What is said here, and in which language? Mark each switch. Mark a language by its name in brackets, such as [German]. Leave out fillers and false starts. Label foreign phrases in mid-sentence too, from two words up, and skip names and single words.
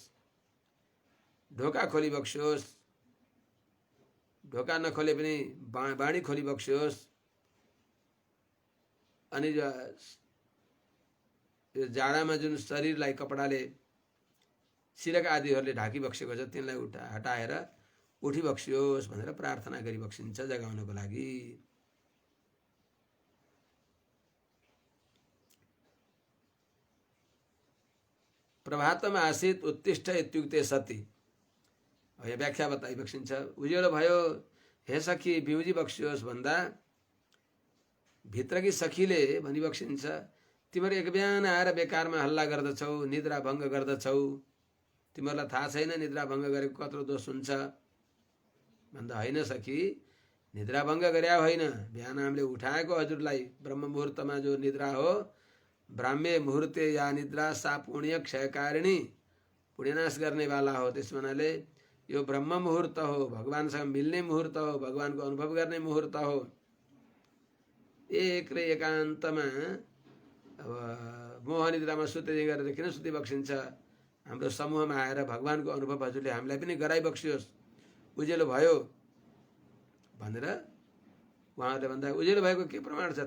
[Nepali] ढोका खोली बक्सियोस्, ढोका नखोले पनि बाणी खोली बक्सियोस्। अनि यो जाडामा जुन शरीरलाई कपडाले सिरक आदिहरूले ढाकी बक्सेको छ तिनलाई हटाएर उठी बक्सियोस् भनेर प्रार्थना गरी बक्सिन्छ जगाउनको लागि। [Sanskrit] प्रभातम आसीत उत्तिष्ठ इत्युक्ते सती, [Nepali] यो व्याख्या बताइ बक्सिन्छ। उज्यालो भयो हे सखी बिउजी बक्सियोस् भन्दा भित्रकी सखीले भनी बक्सिन्छ, तिमीहरू एक बिहान आएर बेकारमा हल्ला गर्दछौ, निद्रा भङ्ग गर्दछौ, तिमीहरूलाई थाहा छैन निद्रा भङ्ग गरेको कत्रो दोष हुन्छ भन्दा, होइन सखी निद्रा भङ्ग गरे होइन, बिहान हामीले उठाएको हजुरलाई ब्रह्म मुहुर्तमा जो निद्रा हो, [Sanskrit] ब्राह्मे मुहुर्ते या निद्रा सा पुण्य क्षयकारिणी, [Nepali] पुण्यनाश गर्नेवाला हो। त्यस हुनाले यो ब्रह्म मुहुर्त हो, भगवानसँग मिल्ने मुहुर्त हो, भगवानको अनुभव गर्ने मुहुर्त हो। एक र एकान्तमा अब मोह निद्रामा सुते गरेर किन सुति बक्सिन्छ? हाम्रो समूहमा आएर भगवानको अनुभव हजुरले हामीलाई पनि गराइबक्सियोस्, उज्यालो भयो भनेर उहाँहरूले भन्दा उज्यालो भएको के प्रमाण छ?